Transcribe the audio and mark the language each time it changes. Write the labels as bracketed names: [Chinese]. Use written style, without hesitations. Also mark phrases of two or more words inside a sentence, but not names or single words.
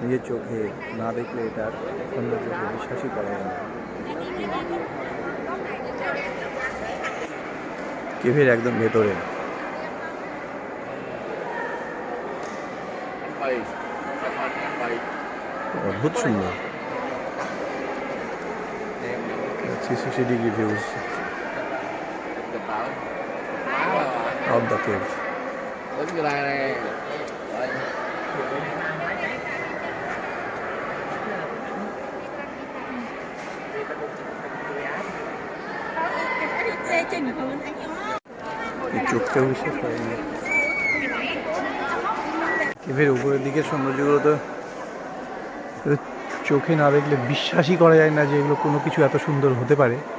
[Bangla] নিজের চোখে না দেখলে এটার সৌন্দর্যকে বিশ্বাসই করা যায় না। কেভের একদম ভেতরে অদ্ভুত সুন্দর [English] 360 degree views of the cave. [Vietnamese] Đến cái này này. [Bangla] এই চোখটাও বিশ্বাস করেনি। কেভের উপরের দিকের সৌন্দর্যগুলো তো চোখে না দেখলে বিশ্বাসই করা যায় না যে এগুলো কোনো কিছু এত সুন্দর হতে পারে।